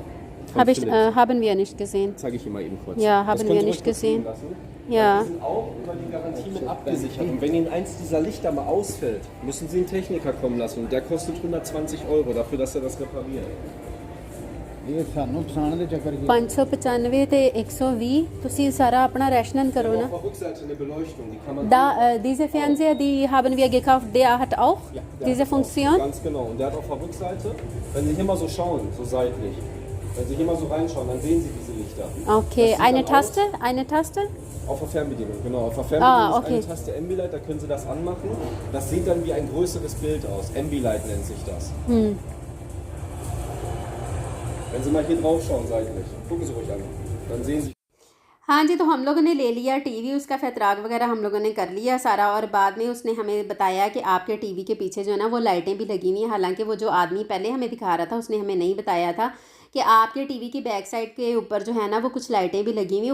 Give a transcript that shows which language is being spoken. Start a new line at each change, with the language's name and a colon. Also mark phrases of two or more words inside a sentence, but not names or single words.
German: Haben wir nicht gesehen. Zeige ich Ihnen mal eben kurz. Ja, haben wir nicht gesehen. Ja. Die sind auch über die Garantie mit abgesichert. Und wenn Ihnen eins dieser Lichter mal ausfällt, müssen Sie einen Techniker kommen lassen. Und der kostet 120 € dafür, dass er das repariert.
Punjabi: 595 ਤੇ 120 ਤੁਸੀਂ ਸਾਰਾ ਆਪਣਾ rechnen करो
German: Auf
Hindi: ना.
German: der Rückseite eine Beleuchtung, die kann man... Diese Fernseher, die haben wir gekauft, der hat auch Ja, der diese hat auch, Funktion. ganz genau. Und der hat auf der Rückseite, wenn Sie hier mal so schauen, so seitlich, wenn Sie hier mal so reinschauen, dann sehen Sie diese Lichter. Okay, Das sieht eine dann Taste, eine Taste. Auf der Fernbedienung, genau. Auf der Fernbedienung okay. ist eine Taste Ambilight, da können Sie das anmachen. Das sieht dann wie ein größeres Bild aus. Ambilight nennt sich das. Wenn Sie mal hier drauf schauen, seitlich, gucken Sie ruhig an, dann sehen Sie...
Hindi: हाँ जी, तो हम लोगों ने ले लिया टीवी, उसका फैतराग वगैरह हम लोगों ने कर लिया सारा। और बाद में उसने हमें बताया कि आपके टीवी के पीछे जो है ना वो लाइटें भी लगी हुई हैं। हालांकि वो जो आदमी पहले हमें दिखा रहा था उसने हमें नहीं बताया था कि आपके टीवी की
English: back side
Hindi: के ऊपर जो है ना वो कुछ लाइटें भी लगी हुई हैं।